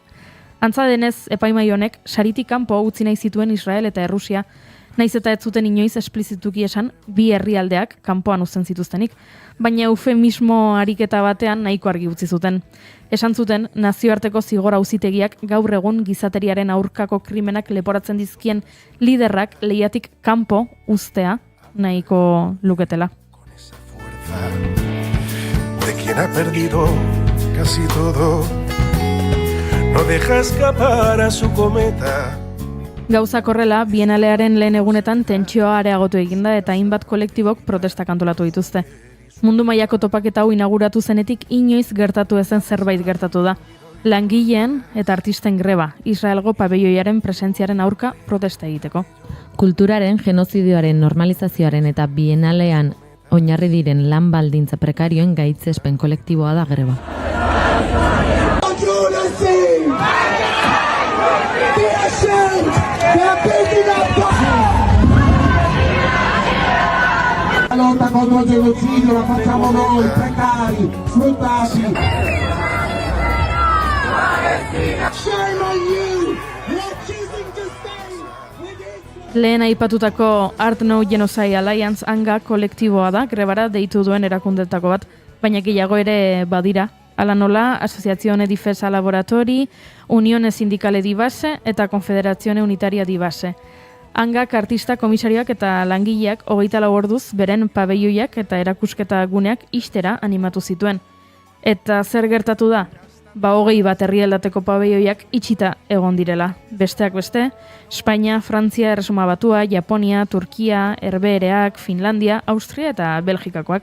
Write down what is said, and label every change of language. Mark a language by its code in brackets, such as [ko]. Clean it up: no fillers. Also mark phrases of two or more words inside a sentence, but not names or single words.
[eu] Antza denez, epaimai honek saritik kanpo utzi nahi zituen Israel eta Errusia, naiz eta ez zuten inoiz esplizituki esan bi herrialdeak kanpoan uzten zituztenik, baina eufemismo ariketa batean nahiko argi utzi zuten. Esan zuten, nazioarteko zigor auzitegiak gaur egun gizateriaren aurkako krimenak leporatzen dizkien liderrak lehiatik kanpo uztea nahiko luketela. [es] De quien ha perdido casi todo, no deja escapar a su cometa. [eu] Gauzak horrela, bienalearen lehen egunetan tentsioa areagotu eginda eta hainbat kolektibok protestak antolatu dituzte. Mundu mailako topaketa hau inauguratu zenetik inoiz gertatu ezen zerbait gertatu da. Langileen eta artisten greba, Israelgo pabelloiaren presentziaren aurka protesta egiteko. Kulturaren, genozidioaren, normalizazioaren eta bienalean oinarri diren lan baldintza prekarioen gaitzespen kolektiboa da greba. [it] La lotta contro il genocidio la facciamo noi, precari, sfruttati. [eu] Lehen aipatutako Art No Genocide Alliance hanga kolektiboa da, grebara deitu duen erakundetako bat, baina gehiago ere badira. Ala nola, Asociazione Difesa Laboratori, Unione Sindicale di Base eta Confederazione Unitaria di Base. Hangak artista komisarioak eta langileak 24 orduz beren pabeioiak eta erakusketa guneak ixtera animatu zituen. Eta zer gertatu da? 20 bat herrialdateko pabeioiak itxita egon direla. Besteak beste, Espainia, Frantzia, Erresuma Batua, Japonia, Turkia, Herbehereak, Finlandia, Austria eta Belgikakoak.